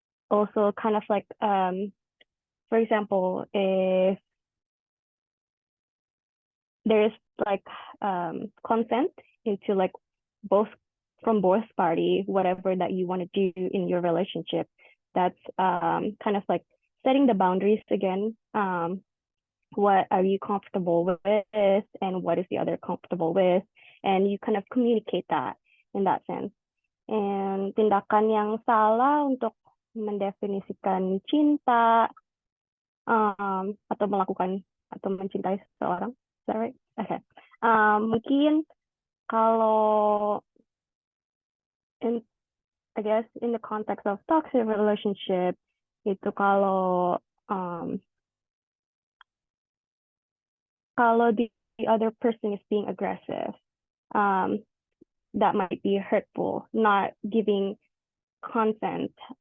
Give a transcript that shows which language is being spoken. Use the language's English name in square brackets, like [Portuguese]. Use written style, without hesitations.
[English] Also kind of like, for example, if there's like consent into like from both party, whatever that you want to do in your relationship, that's kind of like setting the boundaries again. What are you comfortable with and what is the other comfortable with, and you kind of communicate that in that sense. [Indonesian] And tindakan yang salah untuk mendefinisikan cinta atau melakukan atau mencintai seseorang, [English] is that right? Okay. [Indonesian] Mungkin kalau [English] I guess in the context of toxic relationship itu kalau the other person is being aggressive, that might be hurtful, not giving consent.